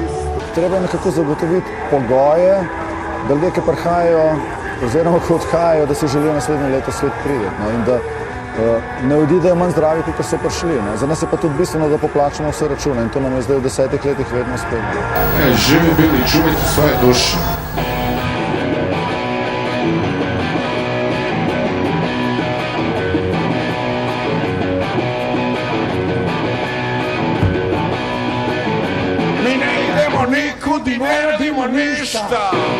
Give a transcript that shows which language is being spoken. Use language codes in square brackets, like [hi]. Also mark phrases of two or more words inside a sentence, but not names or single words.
[sl] Treba je nekako zagotoviti pogoje, da ljudje, ki prihajajo, oziroma ko odhajajo, da si želijo naslednje leto svet priti, no, in da ne odidejo manj zdravi, kot so prišli. Ne. Za nas je pa tudi bistveno, da poplačamo vse račune in to nam je zdaj v 10 letih vedno uspelo. [hr] Živi bili, čuvajte svoje duše. Mi ne idemo nikud i ne radimo ništa.